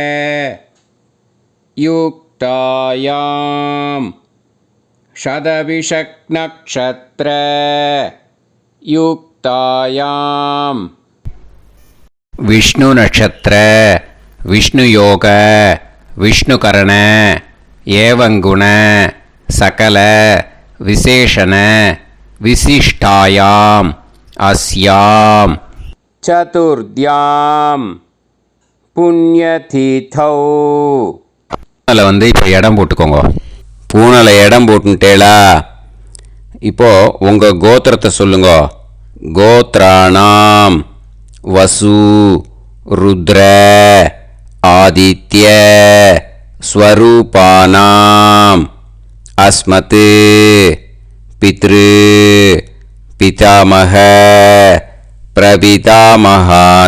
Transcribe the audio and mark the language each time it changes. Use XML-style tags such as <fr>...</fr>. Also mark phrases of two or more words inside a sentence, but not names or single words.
<sa>युक्तायां शतभिषक् नक्षत्र युक्तायां विष्णु नक्षत्र विष्णु योग विष्णुकरण एवं गुण सकल विशेषण विशिष्टायाम अस्याम चतुर्द्याम</sa> <ta>पुण्यतिथौ பூனலை வந்து இப்போ இடம் போட்டுக்கோங்க. பூனலை இடம் போட்டுட்டேளா? இப்போது உங்கள் கோத்திரத்தை சொல்லுங்க.</ta> <sa>गोत्राणाम् वसु रुद्र आदित्य स्वरूपाणाम् अस्मत् पितृ पितामह प्रपितामहानाम्.</sa>